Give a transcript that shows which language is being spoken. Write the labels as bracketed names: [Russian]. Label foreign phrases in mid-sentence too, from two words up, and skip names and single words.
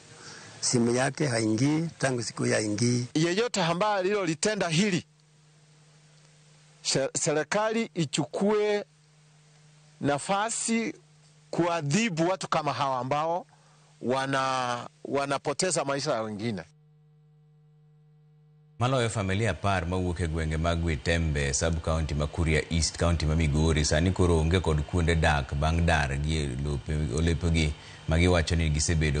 [Swahili] Simu yake haingii tangu siku ya ingii. Yeyote ambaye alilolitenda hili, serikali ichukue nafasi kuadhibu watu kama hawa ambao wanapoteza maisha ya wengine. [Luo (Kenya and Tanzania)] Maloyo familia par mawuok e gwenge mag Witembe sub county ma Kuria East county ma Migori sani koro onge kod kuonde dak bang' dar gi olepegi ma giwacho ni gisebedo